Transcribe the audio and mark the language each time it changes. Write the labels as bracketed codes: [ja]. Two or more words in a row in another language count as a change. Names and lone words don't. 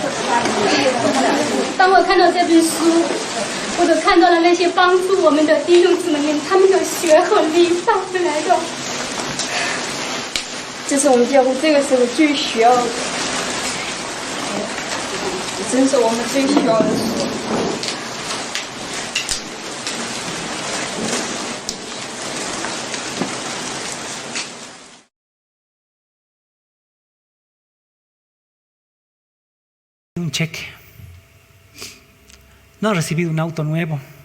[zh] 当我看到这本书，我就看到了那些帮助我们的弟兄姊妹们，他们的血和力带回来的。这是我们教会这个时候最需要的，真是我们最需要的时候。 [es] Un cheque. No ha recibido un auto nuevo.